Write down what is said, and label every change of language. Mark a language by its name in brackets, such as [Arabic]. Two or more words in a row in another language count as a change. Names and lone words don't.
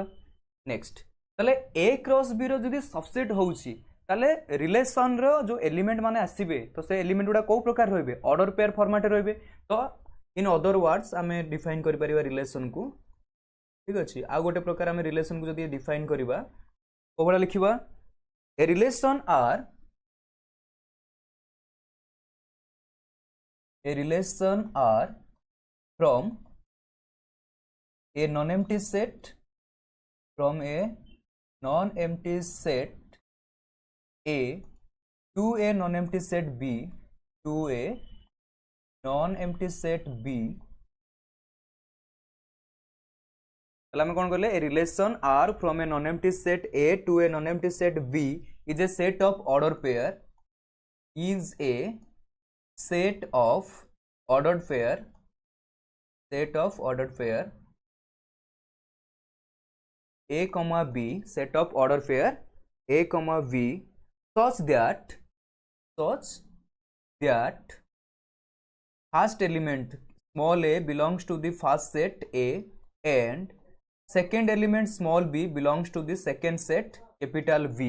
[Odia] ନେକ୍ସଟ ତାଲେ A କ୍ରସ B ର ଯଦି ସବସେଟ ହେଉଛି ତାଲେ ରିଲେସନ ର ଯୋ ଏଲିମେଣ୍ଟ ମାନେ ଆସିବେ ତ ସେ ଏଲିମେଣ୍ଟ ଗୁଡ଼ା କେଉଁ ପ୍ରକାର ରହିବେ [English] order pair format [Odia] ରହିବେ। ତ [English] in other words [Odia] ଆମେ ଡିଫାଇନ କରି ପାରିବା ରିଲେସନ କୁ ଠିକ ଅଛି। ଆ ଗୋଟେ ପ୍ରକାର ଆମେ ରିଲେସନ କୁ ଯଦି ଡିଫାଇନ କରିବା କେମିତି ଲେଖିବା [English] a relation R from a non-empty set from a non-empty set A to a non-empty set B to a non-empty set B [Odia] ତାଲେ ଆମେ କଣ କଲେ [English] a relation R from a non-empty set A to a non-empty set B is a set of order pair is a set of ordered pair a comma b, set of order pair a comma b such that first element small a belongs to the first set A and second element small b belongs to the second set capital V.